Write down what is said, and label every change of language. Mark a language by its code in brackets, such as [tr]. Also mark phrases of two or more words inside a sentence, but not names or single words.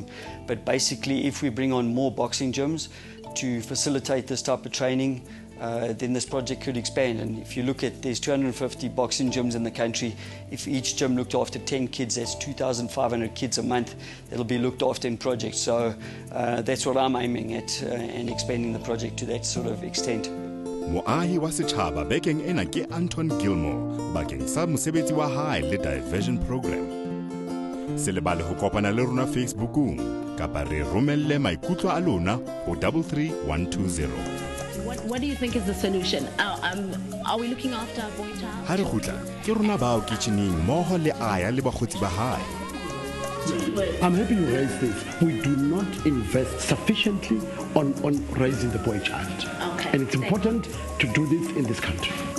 [en] But basically, if we bring on more boxing gyms to facilitate this type of training, then this project could expand. And if you look at, there's 250 boxing gyms in the country. If each gym looked after 10 kids, that's 2,500 kids a month that'll be looked after in projects. So that's what I'm aiming at, and expanding the project to that sort of extent. [st] Moahi wa setjhaba bekeng ena ke Anton Gilmore bakeng sa mosebetsi wa hae le [en] diversion program. [st] Se lebale ho kopana le rona Facebookung kapa re romelle maikutlo a lona ho 33120. [en] What do you think is the solution? Are we looking after our boy child? [st] Ha re khutla ke rona bao kitchening moho le aya le bakgotsi ba hae. [en] I'm happy you raised this. We do not invest sufficiently on raising the boy child. Okay. And it's important to do this in this country.